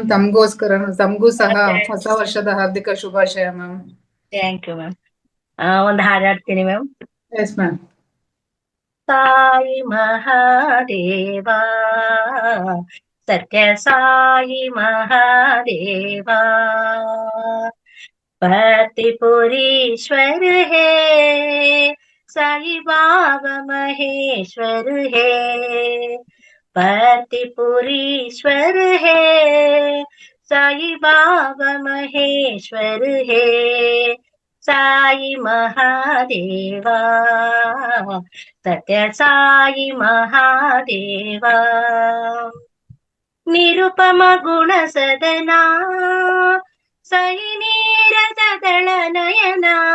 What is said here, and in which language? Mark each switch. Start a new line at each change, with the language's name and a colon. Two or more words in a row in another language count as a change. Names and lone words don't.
Kannada: ತಮಗೂ ಸಹ ಹೊಸ ವರ್ಷದ ಹಾರ್ದಿಕ ಶುಭಾಶಯ ಮ್ಯಾಮ್.
English: thank you
Kannada: ಮ್ಯಾಮ್. ಒಂದು ಹಾಡು ಹಾಡ್ತೀನಿ ಮ್ಯಾಮ್.
English: yes ma'am.
Hindi: ಸಾಯಿ ಮಹಾದೇವ ಸತ್ಯ ಸಾಯಿ ಮಹಾದೇವ पतिपुरीश्वर है साई बाबा महेश्वर है पतिपुरीश्वर है साई बाबा महेश्वर है साई महादेवा सत्य साई महादेवा निरुपम गुण सदना साई नीरज दल नयना